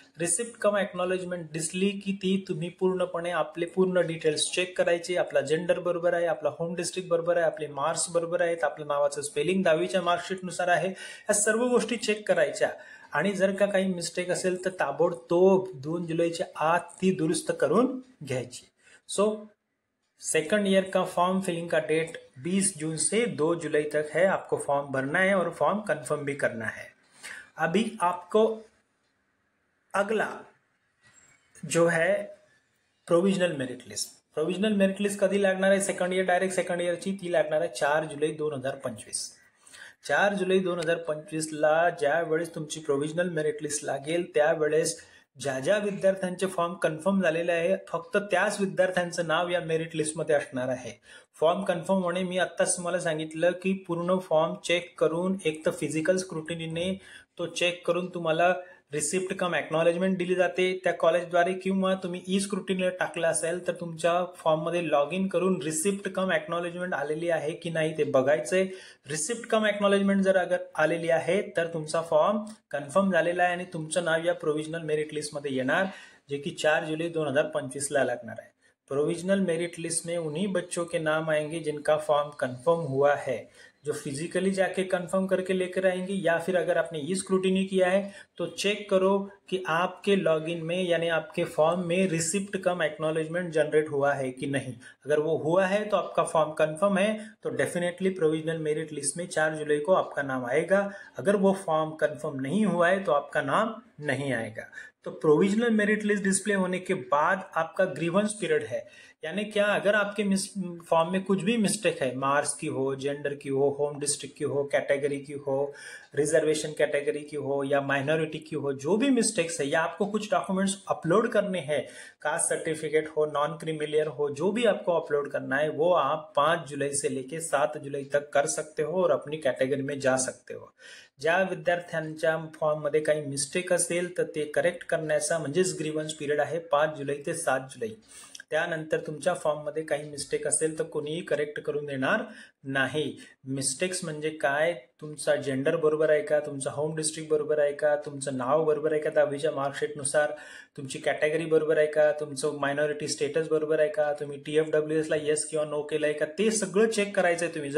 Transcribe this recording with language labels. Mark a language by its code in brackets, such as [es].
[mr] Receipt कम acknowledgement दिसली की ती तुम्ही पूर्णपणे आपले पूर्ण डिटेल्स चेक करायचे। आपला जेंडर बरोबर आहे, आपला होम डिस्ट्रिक्ट बरोबर आहे, आपले मार्क्स बरोबर आहेत, आपल्या नावाचं स्पेलिंग 10वीच्या मार्कशीट नुसार आहे, या सर्व गोष्टी चेक करायच्या। आणि जर का काही मिस्टेक असेल तर ताबडतोब 2 जुलैच्या आत ती दुरुस्त करून घ्यायची। [hi] सो सेकंड ईयर का फॉर्म फिलिंग का डेट 20 जून से 2 जुलाई तक है। आपको फॉर्म भरना है और फॉर्म कंफर्म भी करना है। अभी आपको अगला जो है provisional merit list. [mr] Provisional merit list कधी लागणार आहे सेकंड इयर, डायरेक्ट सेकंड इयरची ती लागणार आहे 4 जुलै 2025। 4 जुलै 2025 ला ज्या वेळेस तुमची प्रोविजनल मेरिट लिस्ट लागेल त्यावेळेस ज्या ज्या विद्यार्थ्यांचे फॉर्म कन्फर्म झालेले आहे फक्त त्याच विद्यार्थ्यांचं नाव या मेरिट लिस्टमध्ये असणार आहे। फॉर्म कन्फर्म होणे मी आत्ताच तुम्हाला सांगितलं की पूर्ण फॉर्म चेक करून एक तर फिजिकल स्क्रुटिनीने तो चेक करून तुम्हाला रिसिप्ट कम एक्नॉलेजमेंट दिली जाते त्या कॉलेजद्वारे, किंवा तुम्ही ई स्क्रुटिनीला टाकला असेल तर तुमच्या फॉर्ममध्ये लॉग इन करून रिसिप्ट कम एक्नॉलेजमेंट आलेली आहे की नाही ते बघायचंय। रिसिप्ट कम एक्नॉलेजमेंट जर अगर आलेली आहे तर तुमचा फॉर्म कन्फर्म झालेला आहे आणि तुमचं नाव या प्रोविजनल मेरिट लिस्टमध्ये येणार, जे की 4 जुलै 2025 ला लागणार आहे। [hi] प्रोविजनल मेरिट लिस्ट में उन्हीं बच्चों के नाम आएंगे जिनका फॉर्म कंफर्म हुआ है, जो फिजिकली जाके कंफर्म करके लेकर आएंगे, या फिर अगर आपने ई स्क्रूटिनी किया है तो चेक करो कि आपके लॉगिन में यानी आपके फॉर्म में रिसिप्ट कम एक्नॉलेजमेंट जनरेट हुआ है कि नहीं। अगर वो हुआ है तो आपका फॉर्म कंफर्म है तो डेफिनेटली प्रोविजनल मेरिट लिस्ट में 4 जुलाई को आपका नाम आएगा। अगर वो फॉर्म कंफर्म नहीं हुआ है तो आपका नाम नहीं आएगा। तो प्रोविजनल मेरिट लिस्ट डिस्प्ले होने के बाद आपका ग्रीवेंस पीरियड है, यानी क्या अगर आपके फॉर्म में कुछ भी मिस्टेक है, मार्क्स की हो, जेंडर की हो, होम डिस्ट्रिक्ट की हो, कैटेगरी की हो, रिजर्वेशन कैटेगरी की हो या माइनॉरिटी की हो, जो भी मिस्टेक्स है या आपको कुछ डॉक्यूमेंट्स अपलोड करने हैं, कास्ट सर्टिफिकेट हो, नॉन क्रीमिलियर हो, जो भी आपको अपलोड करना है वो आप 5 जुलाई से लेके 7 जुलाई तक कर सकते हो और अपनी कॅटेगरी में जा सकते हो. [mr] ज्या विद्यार्थ्यांच्या फॉर्ममध्ये काही मिस्टेक असेल तर ते करेक्ट करण्याचा म्हणजेच ग्रीव्हन्स पिरियड आहे 5 जुलै ते 7 जुलै. त्यानंतर तुमच्या फॉर्ममध्ये काही मिस्टेक असेल तर कोणीही करेक्ट करून देणार नाही. मिस्टेक्स म्हणजे काय, तुमचा जेंडर बरोबर आहे का, तुमचा होम डिस्ट्रिक्ट बरोबर आहे का, तुमचं नाव बरोबर आहे का 10वीच्या मार्कशीटनुसार, तुमची कॅटेगरी बरोबर आहे का, तुमचं मायनॉरिटी स्टेटस बरोबर आहे का, तुम्ही TFWS ला येस किंवा नो केलंय का, ते सगळं चेक करायचंय तुम्ही.